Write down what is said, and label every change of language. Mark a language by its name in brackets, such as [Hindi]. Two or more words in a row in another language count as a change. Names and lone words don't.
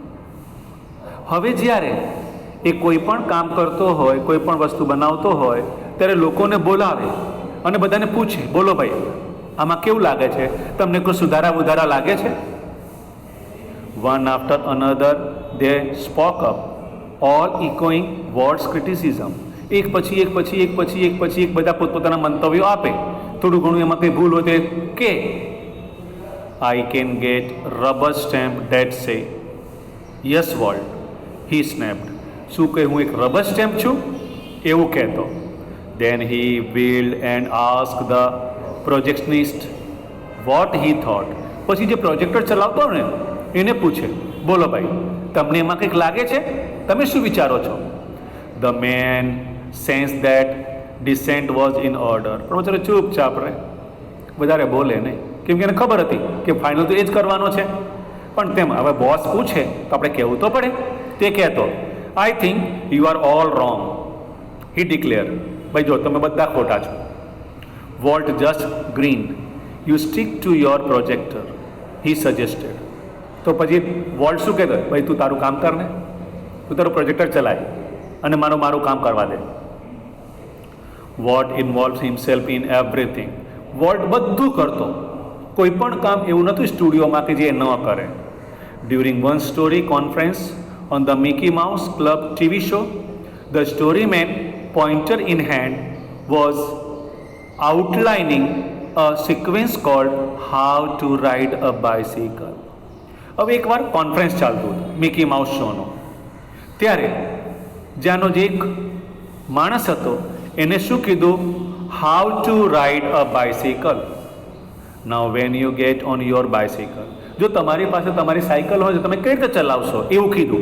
[Gujarati] હવે જ્યારે એ કોઈ પણ કામ કરતો હોય, કોઈ પણ વસ્તુ બનાવતો હોય ત્યારે લોકોને બોલાવે અને બધાને પૂછે, બોલો ભાઈ આમાં કેવું લાગે છે, તમને કોઈ સુધારા વધારા લાગે છે? [English] One after another they spoke up, all echoing Walt's criticism. [Gujarati] એક પછી એક પછી એક પછી એક પછી એક બધા પોતપોતાના મંતવ્યો આપે, થોડું ઘણું એમાં કંઈ ભૂલ હોય તો કે [English] I can get rubber stamp that say yes Walt, he snapped. [Gujarati] શું કે હું એક રબર સ્ટેમ્પ છું એવું કહેતો. [English] Then he wheeled and asked the projectionist what he thought. [Gujarati] પછી જે પ્રોજેક્ટર ચલાવતો ને એને પૂછે, બોલો ભાઈ તમને એમાં કંઈક લાગે છે, તમે શું વિચારો છો? [English] The man sensed that dissent was in order. [Gujarati] પણ બચારો ચૂપચાપ રહે, વધારે બોલે નહીં, કેમ કે એને ખબર હતી કે ફાઇનલ તો એ જ કરવાનો છે. પણ તેમ હવે બોસ પૂછે તો આપણે કહેવું તો પડે. તે કહેતો, [English] I think you are all wrong, he declared. [Gujarati] ભાઈ જો તમે બધા ખોટા છો. [English] Walt just grinned. You stick to your projector, he suggested. [Gujarati] તો પછી વોલ્ટ શું કહેતો, ભાઈ તું તારું કામ કર ને, તું તારું પ્રોજેક્ટર ચલાય અને મારું કામ કરવા દે. [English] Walt involved himself in everything. [Gujarati] વોલ્ટ બધું કરતો, કોઈ પણ કામ એવું નહોતું સ્ટુડિયોમાં કે જે ન કરે. [English] During one story conference on the Mickey Mouse Club TV show, the storyman, pointer in hand, was outlining a sequence called How to Ride a Bicycle. [Gujarati] હવે એકવાર કોન્ફરન્સ ચાલતું હતું મિકી માઉસ શોનો, ત્યારે જ્યાંનો જે એક માણસ હતો એને શું કીધું? હાઉ ટુ રાઇડ અ બાઇસિકલ. [English] Now when you get on your bicycle, [Gujarati] જો તમારી પાસે તમારી સાયકલ હોય તો તમે કઈ રીતે ચલાવશો એવું કીધું.